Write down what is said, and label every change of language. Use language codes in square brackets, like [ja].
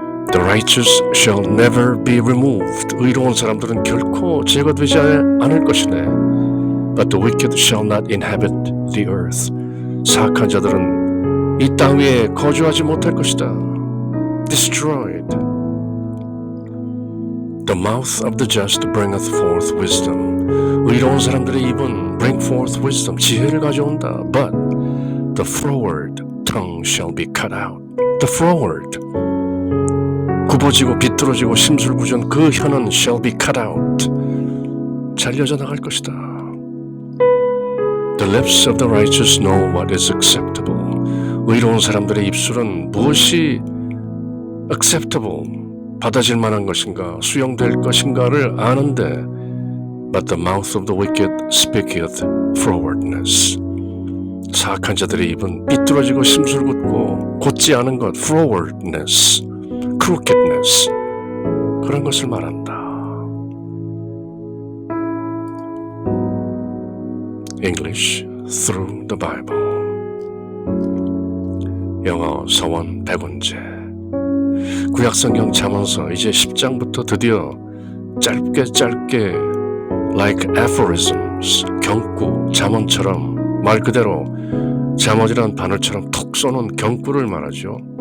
[en] The righteous shall never be removed. [ko] 의로운 사람들은 결코 제거되지 않을 것이네. [en] But the wicked shall not inhabit the earth. [ko] 사악한 자들은 이 땅 위에 거주하지 못할 것이다. Destroyed. [en] The mouth of the just bringeth forth wisdom. [ko] 의로운 사람들의 입은 [en] bring forth wisdom, [ko] 지혜를 가져온다. [en] But the froward tongue shall be cut out. The froward, [ko] 굽어지고 비뚤어지고 심술부전 그 혀는 [en] shall be cut out. [ko] 잘려져 나갈 것이다. [en] The lips of the righteous know what is acceptable. [ko] 의로운 사람들의 입술은 무엇이 acceptable, 받아질 만한 것인가, 수용될 것인가를 아는데 [en] But the mouth of the wicked speaketh frowardness. [ko] 사악한 자들의 입은 삐뚤어지고 심술궂고 곧지 않은 것, frowardness, crookedness, 그런 것을 말한다. [en] English through the Bible. [ko] 영어 서원 백운재. 구약성경 잠언서 이제 10장부터 드디어 짧게 [en] like aphorisms, [ko] 경구, 잠언처럼 말 그대로 잠언이란 바늘처럼 톡 쏘는 경구를 말하죠.